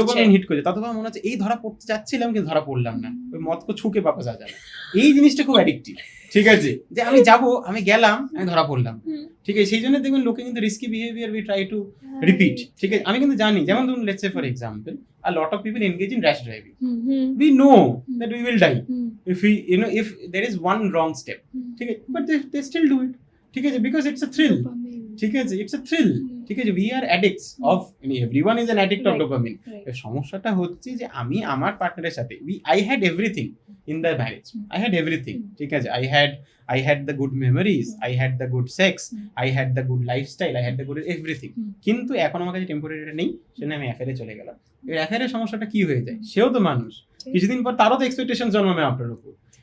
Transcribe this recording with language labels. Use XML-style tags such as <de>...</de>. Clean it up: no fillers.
<bn>Dopamine hit করছে, ততবার মনে হচ্ছে এই ধরা পড়তে যাচ্ছিলাম কিন্তু ধরা পড়লাম না, ওই মদকে ছুকে পাপা যা যাবে, এই জিনিসটা খুব অ্যাডিক্টিভ, ঠিক আছে, যে আমি যাব, আমি গেলাম, আমি ধরা পড়লাম, ঠিক আছে, সেই জন্য দেখবেন লোকে কিন্তু risky behaviour</bn> <en>we try to repeat,</en> <bn>ঠিক আছে, আমি কিন্তু জানি, যেমন ধরুন</bn> <en>Let's say for example a lot of people engage in rash driving. We know that we will die if we, if there is one wrong step, ঠিক আছে, but they still do it, ঠিক আছে, because it's a thrill, ঠিক আছে, it's a thrill, ঠিক আছে, we are addicts of, everyone is an addict of dopamine.</en> <bn>সমস্যাটা হচ্ছে যে আমি আমার পার্টনারের সাথে</bn> <en>I had everything in the marriage, I had everything, ঠিক আছে, I had the good memories, I had the good sex, I had the good lifestyle, I had the good everything,</en> <bn>কিন্তু এখন আমার কাছে টেম্পোরারিটা নেই, সেজন্য আমি অ্যাফেয়ারে চলে গেলাম। এর অ্যাফেয়ারের সমস্যাটা কি হয়ে যায়, সেও তো মানুষ, কিছুদিন পর তারও তো এক্সপেকটেশন জন্মাবে আপনার উপর।</bn>